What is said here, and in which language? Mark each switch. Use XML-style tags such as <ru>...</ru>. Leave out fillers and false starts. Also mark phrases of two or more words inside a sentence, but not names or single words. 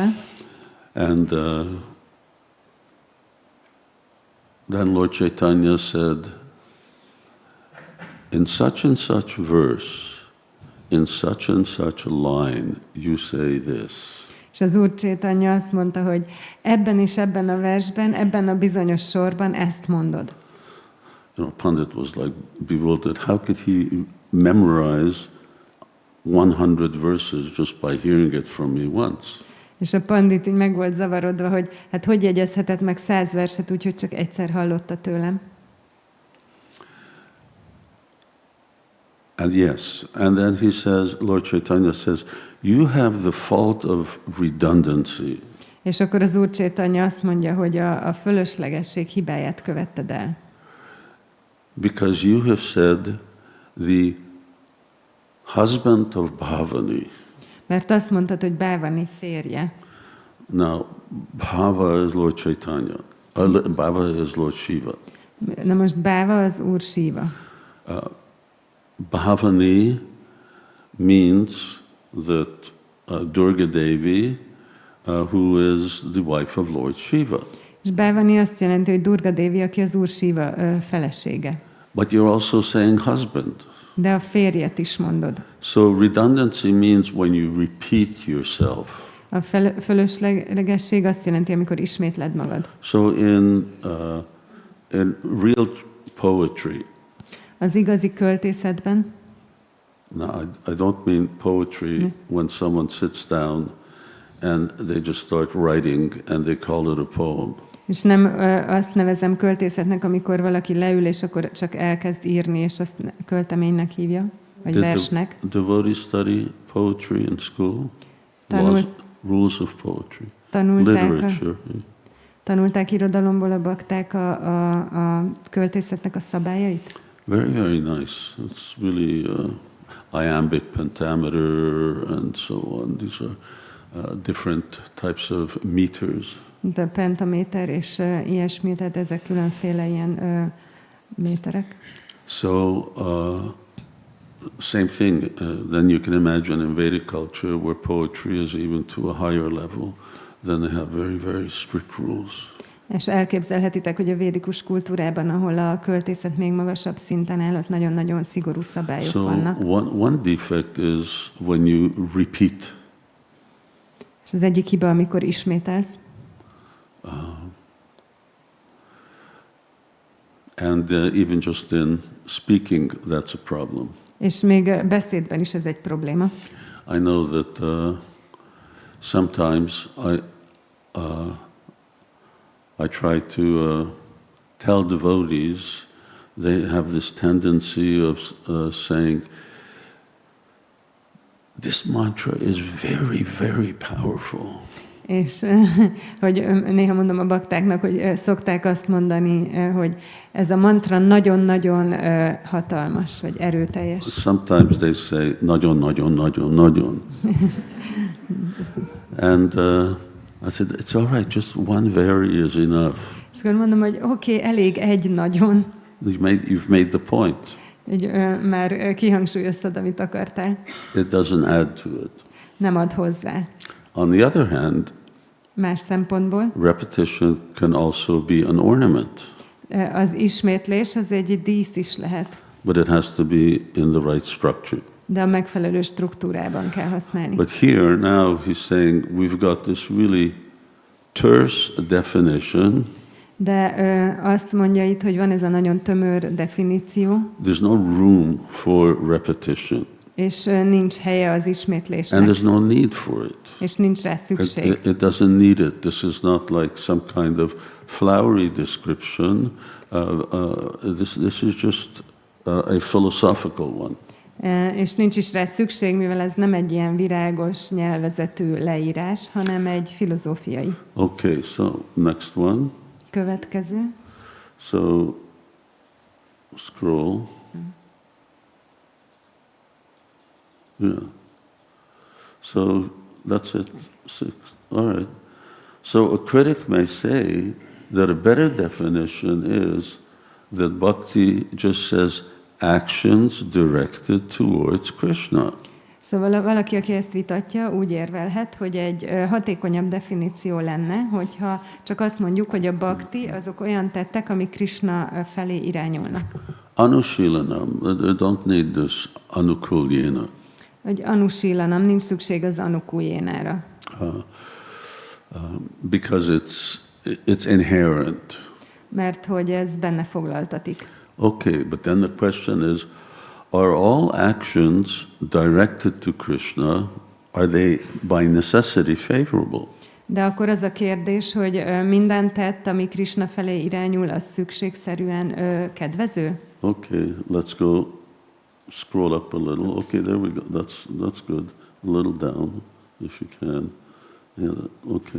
<en>And then Lord Chaitanya said, in such and such verse, in such and such a line, you say this.</en> <hu>És az Úr Chaitanya azt mondta, hogy ebben és ebben a versben, ebben a bizonyos sorban ezt mondod.</hu> <en>You know, Pandit was like bewildered. How could he memorize 100 verses just by hearing it from me once?</en> <hu>És a pandit így meg volt zavarodva, hogy hát hogy jegyezhetett meg 100 verset úgy, hogy csak egyszer hallotta tőlem.</hu> <en>And yes, and then he says, Lord Chaitanya says, you have the fault of redundancy.</en> <hu>És akkor az Úr Chaitanya azt mondja, hogy a fölöslegesség hibáját követted el.</hu> <en>Because you have said the husband of Bhavani.</en> <hu>Mert azt mondtad, hogy Bhavani férje.</hu> <en>Now, Bhava is Lord Chaitanya. Bhava is Lord Shiva.</en> <hu>Na most Bhava az Úr Shiva.</hu> <en>Bhavani means that Durga Devi, who is the wife of Lord Shiva.</en> <hu>És Bhavani azt jelenti, hogy Durga Devi, aki az Úr Shiva felesége.</hu> <en>But you're also saying husband.</en> <hu>De a férjet is mondod.</hu> <en>So redundancy means when you repeat yourself.</en> <hu>A fölöslegesség azt jelenti, amikor ismétled magad.</hu> <en>So in real poetry,</en> <hu>Az igazi költészetben,</hu> <en>now I don't mean poetry when someone sits down and they just start writing and they call it a poem.</en> <hu>és nem azt nevezem költészetnek, amikor valaki leül, és akkor csak elkezd írni, és azt költeménynek hívja, vagy versnek.</hu> <en>Devotees study poetry in school? Rules of poetry. Literature.</en> <hu>Tanulták irodalomból a bakták a költészetnek a szabályait?</hu> <en>Very, very nice. It's really iambic pentameter and so on. These are different types of meters.</en> <hu>A pentaméter és ilyesmi, tehát ezek különféle ilyen méterek.</hu> <en>So, same thing. Then you can imagine in Vedic culture where poetry is even to a higher level, then they have very, very strict rules.</en> <hu>És elképzelhetitek, hogy a védikus kultúrában, ahol a költészet még magasabb szinten áll, ott nagyon-nagyon szigorú szabályok vannak.</hu> <en>One defect is when you repeat.</en> <hu>És az egyik hiba, amikor ismételsz.</hu> <en>And even just in speaking, that's a problem.</en> <hu>És még beszédben is ez egy probléma.</hu> <en>I know that sometimes I try to tell devotees, they have this tendency of saying, this mantra is very, very powerful.</en> <hu>És hogy néha mondom a baktáknak, hogy szokták azt mondani, hogy ez a mantra nagyon-nagyon hatalmas, vagy erőteljes.</hu> <en>Sometimes they say,</en> <hu>nagyon, nagyon, nagyon, nagyon.</hu> <en>And I said, it's all right, just one very is enough.</en> <hu>És akkor mondom, hogy oké, elég egy nagyon.</hu> <en>You've made the point.</en> <hu>Így, már kihangsúlyoztad, amit akartál.</hu> <en>It doesn't add to it.</en> <hu>Nem ad hozzá.</hu> <en>On the other hand,</en> <hu>más szempontból,</hu> <en>repetition can also be an ornament.</en> <hu>Az ismétlés az egy dísz is lehet.</hu> <en>But it has to be in the right structure.</en> <hu>De a megfelelő struktúrában kell használni.</hu> <en>But here now he's saying we've got this really terse definition.</en> <hu>De azt mondja itt, hogy van ez a nagyon tömör definíció.</hu> <en>There's no room for repetition.</en> <hu>És nincs helye az ismétlésnek.</hu> <en>And there's no need for it.</en> <hu>És nincs rá szükség.</hu> <en>It doesn't need it. This is not like some kind of flowery description. This is just a philosophical one.</en> <hu>És nincs is rá szükség, mivel ez nem egy ilyen virágos nyelvezetű leírás, hanem egy filozófiai.</hu> <en>Okay, so next one.</en> <hu>Következő.</hu> <en>So scroll. Yeah. So that's it. 6. All right. So a critic may say that a better definition is that bhakti just says actions directed towards Krishna.</en> <hu>Szóval valaki, aki ezt vitatja, úgy érvelhet, hogy egy hatékonyabb definíció lenne, hogyha csak azt mondjuk, hogy a bhakti azok olyan tettek, amik Krishna felé irányulnak.</hu> <en>Anushīlanam, don't need this anukulyena.</en> <hu>Hogy anushīlanam, nincs szükség az anukulyénára.</hu> <en>Because it's inherent.</en> <hu>Mert hogy ez benne foglaltatik.</hu> <en>Okay, but then the question is, are all actions directed to Krishna, are they by necessity favorable?</en> <hu>De akkor az a kérdés, hogy minden tett, ami Krishna felé irányul, az szükségszerűen kedvező?</hu> <en>Okay, let's go scroll up a little. Okay, there we go. That's good. A little down, if you can. Yeah, okay.</en>